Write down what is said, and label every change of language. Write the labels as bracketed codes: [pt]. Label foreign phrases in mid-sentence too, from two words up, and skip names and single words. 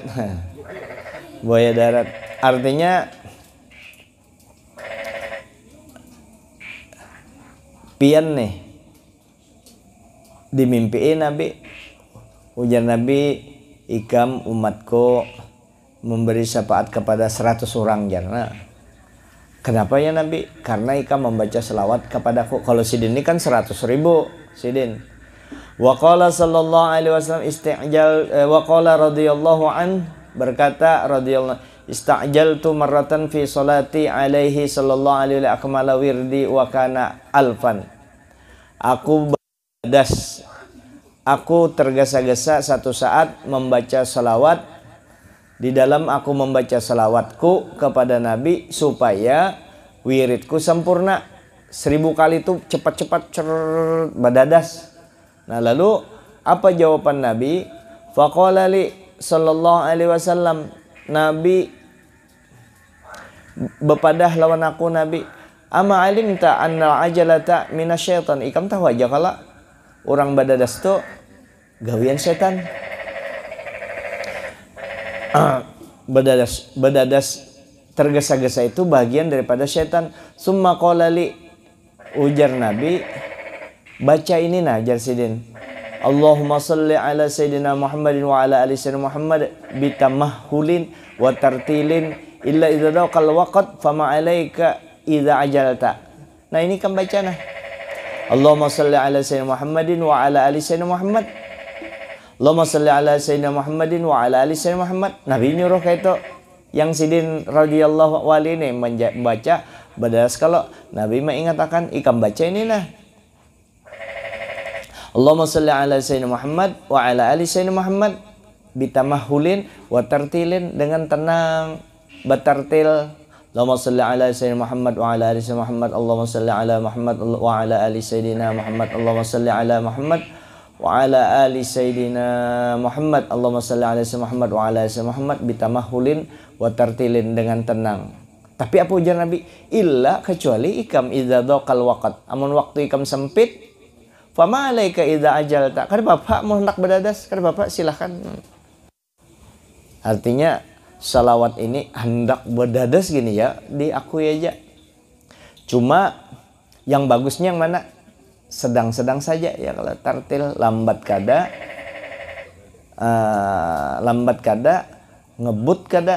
[bjn] Buaya darat artinya pian nih dimimpiin Nabi, ujar Nabi, ikam umatku memberi syafaat kepada 100 orang jarna. Kenapa ya Nabi? Karena ikam membaca selawat kepadaku. Kalau sidin ini kan 100.000 sidin. [ar] وقال صلى الله عليه وسلم وقال رضي الله عن, [bjn] berkata radhiyallahu, [ar] استعجلت مرة في صلاتي عليه صلى الله عليه وأكمل وردي وكان ألفا. [bjn] Aku tergesa-gesa satu saat membaca salawat. Di dalam aku membaca salawatku kepada Nabi supaya wiridku sempurna. 1000 kali itu cepat-cepat badadas. Nah lalu apa jawaban Nabi? [ar] فقال لي صلى الله عليه وسلم, [bjn] Nabi bepadah lawan aku Nabi, [ar] أما علمت أن العجلة من الشيطان. [bjn] Ikam tahu aja kalau orang badadas tu gawian setan. Badadas tergesa-gesa itu bagian daripada setan. [ar] ثم قال لي, [bjn] ujar Nabi, baca ini nah jar sidin, [ar] اللهم صل على سيدنا محمد وعلى آل سيدنا محمد بتمهل وترتيل إلا إذا ضاق الوقت فما عليك إذا عجلت. [bjn] Nah ini kan baca nah, [ar] اللهم صل على سيدنا محمد وعلى آل سيدنا محمد، اللهم صل على سيدنا محمد وعلى آل سيدنا محمد. [bjn] Nabi nyuruh kayak itu. Yang sidin radhiyallahu wali ini membaca badadas. Kalau Nabi mengatakan ikam baca ini nah, [ar] اللهم صل على سيدنا محمد وعلى آل سيدنا محمد بتمهل وترتيل, [bjn] dengan tenang batartil. [ar] اللهم صل على سيدنا محمد وعلى آل سيدنا محمد، اللهم صل على محمد وعلى آل سيدنا محمد، اللهم صل على محمد وعلى آل سيدنا محمد، اللهم صل على سيدنا محمد وعلى آل سيدنا محمد بتمهل وترتيل, [bjn] dengan tenang. Tapi apa ujar Nabi? Illa, kecuali ikam [ar] إذا ضاق الوقت, [bjn] amun waktu ikam sempit, [ar] فما عليك إذا عجلت. [bjn] Kada bapak mau hendak badadas, kada bapak silahkan. Artinya salawat ini hendak badadas gini ya, diakui aja. Cuma yang bagusnya yang mana? Sedang-sedang saja ya. Kalau tartil lambat kada, ngebut kada.